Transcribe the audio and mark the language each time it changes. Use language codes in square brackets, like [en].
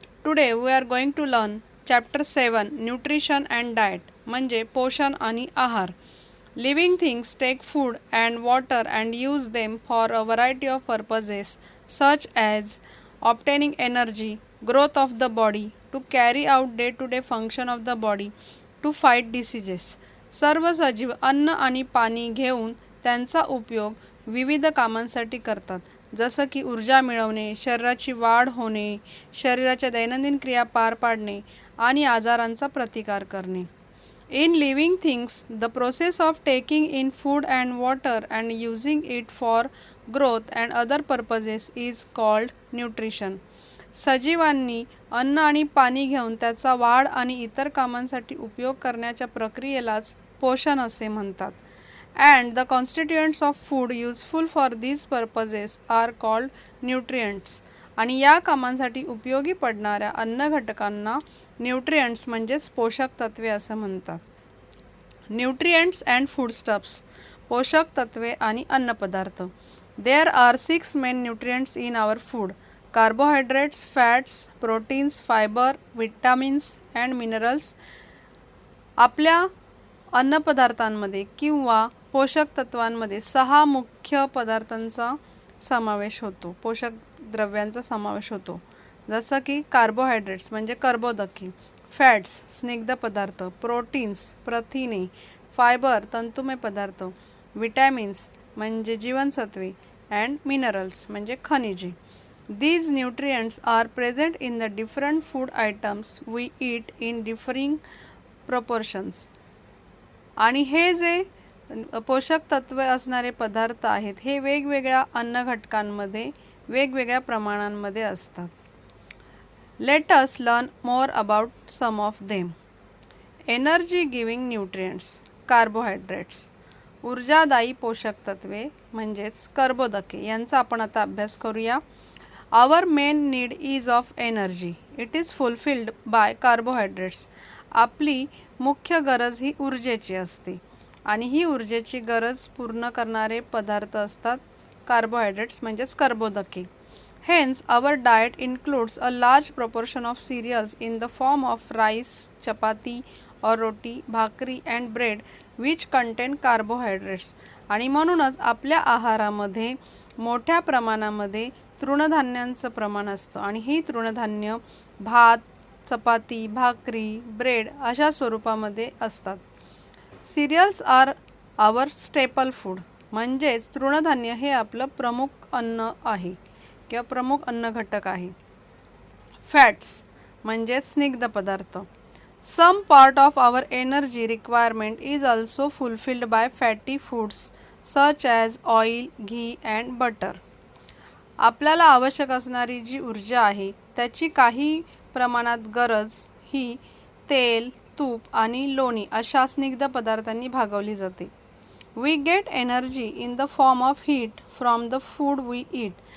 [en] Today we are going to learn chapter 7 Nutrition and Diet [mr] म्हणजे पोषण आणि आहार. [en] Living things take food and water and use them for a variety of purposes such as obtaining energy, growth of the body, to carry out day-to-day function of the body, to fight diseases. [mr] सर्व सजीव अन्न आणि पाणी घेऊन त्यांचा उपयोग विविध कामांसाठी करतात, जसं की ऊर्जा मिळवणे, शरीराची वाढ होणे, शरीराच्या दैनंदिन क्रिया पार पाडणे आणि आजारांचा प्रतिकार करणे. [en] In living things, the process of taking in food and water and using it for growth and other purposes is called nutrition. [mr] सजीवांनी अन्न आणि पाणी घेऊन त्याचा वाढ आणि इतर कामांसाठी उपयोग करण्याच्या प्रक्रियेलाच पोषण असे म्हणतात. [en] And the constituents of food useful for these purposes are called nutrients. [mr] आणि या कामांसाठी उपयोगी पडणाऱ्या अन्न घटकांना न्यूट्रिएंट्स म्हणजेच पोषक तत्वे असं म्हणतात. [en] nutrients and foodstuffs, [mr] पोषक तत्वे आणि अन्नपदार्थ. [en] There are 6 main nutrients in our food: carbohydrates, fats, proteins, fibre, vitamins and minerals. [mr] आपल्या अन्नपदार्थांमध्ये किंवा पोषक तत्वांमध्ये 6 मुख्य पदार्थांचा समावेश होतो, पोषक द्रव्यांचा समावेश होतो, जसं की कार्बोहायड्रेट्स म्हणजे कर्बोदके, फॅट्स स्निग्ध पदार्थ, प्रोटीन्स प्रथिने, फायबर तंतुमय पदार्थ, विटॅमिन्स म्हणजे जीवनसत्वे अँड मिनरल्स म्हणजे खनिजे. [en] These nutrients are present in the different food items we eat in differing proportions. [mr] आणि हे जे पोषक तत्वे असणारे पदार्थ आहेत हे वेगवेगळ्या अन्न घटकांमध्ये वेगवेगळ्या प्रमाणांमध्ये असतात. [en] Let us learn more about some of them. Energy giving nutrients, carbohydrates. [mr] ऊर्जादायी पोषक तत्वे म्हणजेच कर्बोदके यांचा आपण आता अभ्यास करूया. [en] Our main need is of energy. It is fulfilled by carbohydrates. [mr] आपली मुख्य गरज ही ऊर्जेची असते आणि ही ऊर्जेची गरज पूर्ण करणारे पदार्थ असतात कार्बोहायड्रेट्स म्हणजेच कर्बोदके. [en] Hence, our diet includes a large proportion of cereals in the form of rice, chapati or roti, bhakri and bread which contain carbohydrates. [mr] आणि म्हणूनच आपल्या आहारामध्ये मोठ्या प्रमाणामध्ये तृणधान्यांचं प्रमाण असतं आणि ही तृणधान्य भात, चपाती, भाकरी, ब्रेड अशा स्वरूपामध्ये असतात. [en] cereals are our staple food, [mr] म्हणजेच तृणधान्य हे आपलं प्रमुख अन्न आहे किंवा प्रमुख अन्न घटक आहे. [en] fats [mr] म्हणजे स्निग्ध पदार्थ. [en] Some part of our energy requirement is also fulfilled by fatty foods such as oil, ghee and butter. [mr] आपल्याला आवश्यक असणारी जी ऊर्जा आहे त्याची काही प्रमाणात गरज ही तेल, तूप आणि लोणी अशा स्निग्ध पदार्थांनी भागवली जाते. [en] We get energy in the form of heat from the food we eat.